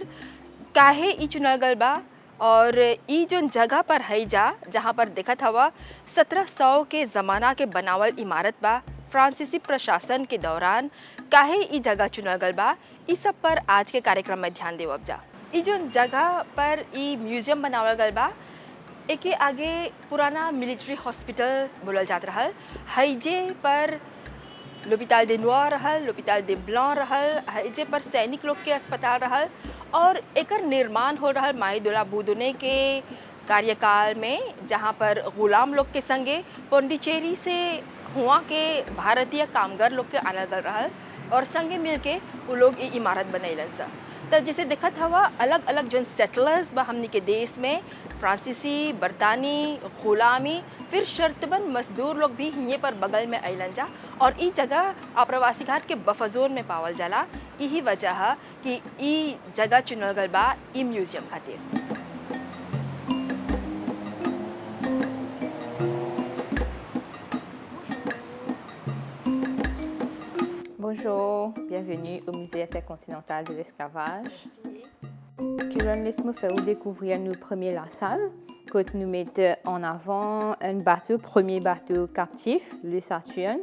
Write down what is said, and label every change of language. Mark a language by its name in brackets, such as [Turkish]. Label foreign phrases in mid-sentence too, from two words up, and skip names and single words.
[Bhojpuri] काहे ई चुनल गल बा और ई जोन जगह पर है जहाँ पर देखत हवा 1700 के ज़माना के बनावल इमारत बा, फ्रांसीसी प्रशासन के दौरान काहे ई जगह चुनल गल बा, ई सब पर आज के कार्यक्रम में ध्यान देवब जा। ई जोन जगह पर ई म्यूजियम बनावल गल बा, एके आगे पुराना [English] military hospital [Bhojpuri] बोलल जात रहल। हैजे पर [French] l'hôpital des Noirs [Bhojpuri] रहल, [French] l'hôpital des Blancs [Bhojpuri] रहल, हैजे पर सैनिक लोग के अस्पताल रहल और एकर निर्माण हो रहल माईदुला बुदुने के कार्यकाल में, जहाँ पर गुलाम लोग के संगे पौंडीचेरी से हुआ के भारतीय कामगार लोग के आनल गल रहल और संगे मिल के वो लोग ये इमारत बनैलन सा। तो जैसे देखत हवा अलग अलग जोन सेटलर्स बा हमनी के देश में, फ्रांसीसी, बरतानी, गुलामी, फिर शर्तबंद मजदूर लोग भी हिये पर बगल में अइलन जा और ई जगह प्रवासी घाट के [English] buffer zone [Bhojpuri] में पावल जाला। यही वजह है कि ई जगह चुनल गल बा ई म्यूजियम खातिर। [French] Bonjour, bienvenue au Musée intercontinental de l'esclavage. Kieran, laisse-moi faire découvrir nous premier la salle, que nous mettons en avant un bateau, premier bateau captif, le Saturne.